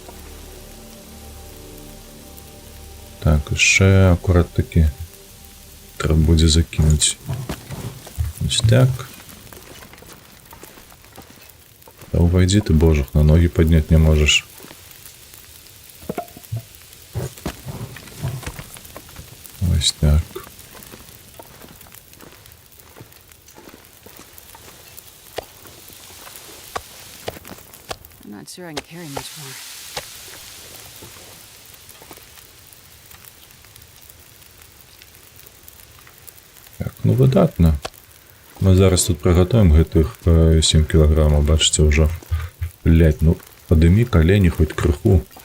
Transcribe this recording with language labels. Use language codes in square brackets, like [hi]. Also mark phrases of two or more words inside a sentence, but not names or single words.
[be] Так, яшчэ акурат такі трэба будзе закінуць. Ось так. Та увайдзі ты, божух, на ногі падняць не можаш. Ось так. [en] I'm not sure I can carry much more. [be] Так, ну выдатна. Мы зараз тут прыгатуем гэтых 7 кілаграмаў, бачыце, ўжо. Блядь, ну падымі калені хоць крыху.